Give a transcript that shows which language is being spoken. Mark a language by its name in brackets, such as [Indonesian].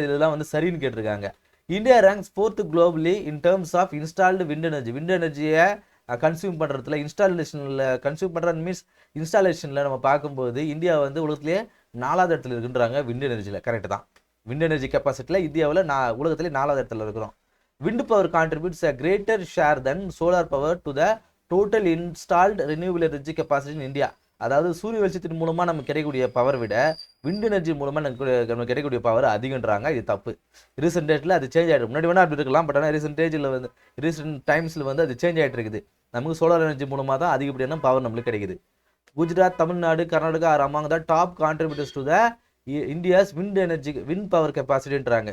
[Tamil] இதெல்லாம் வந்து சரின்னு கேட்டிருக்காங்க. [English] India ranks 4th globally in terms of installed wind energy. [Tamil] Wind எனர்ஜியை கன்சியூம் பண்ணுறதுல இன்ஸ்டாலேஷனில் கன்சியூம் பண்ணுறது மீன்ஸ் இன்ஸ்டாலேஷனில் நம்ம பார்க்கும்போது இந்தியா வந்து உலகத்திலேயே 4வது இடத்துல இருக்குன்றாங்க விண்ட் எனர்ஜியில். கரெக்ட் தான். விண்ட் எனர்ஜி கெப்பாசிட்டியில் இந்தியாவில் உலகத்திலே 4வது இடத்துல இருக்கிறோம். [English] Wind power contributes a greater share than solar power to the total installed renewable energy capacity in India. [Tamil] அதாவது சூரிய வெளிச்சத்தின் மூலமாக நமக்கு கிடைக்கக்கூடிய பவர் விட விண்ட் எனர்ஜி மூலமாக நமக்கு கிடைக்கக்கூடிய பவர் அதிகன்றாங்க. இது தப்பு. ரீசெண்ட் டேட்டில் அது சேஞ்ச் ஆகிடும். முன்னாடி வேணால் அப்படி இருக்கலாம். பட் ஆனால் ரீசெண்ட் டைம்ஸில் வந்து அது சேஞ்ச் ஆகிட்டு இருக்குது. நமக்கு சோலார் எனர்ஜி மூலமாக தான் அதிகப்படியான பவர் நம்மளுக்கு கிடைக்குது. [English] Gujarat, Tamil Nadu, Karnataka are among the top contributors to the India's wind power கெப்பாசிட்டின்றாங்க.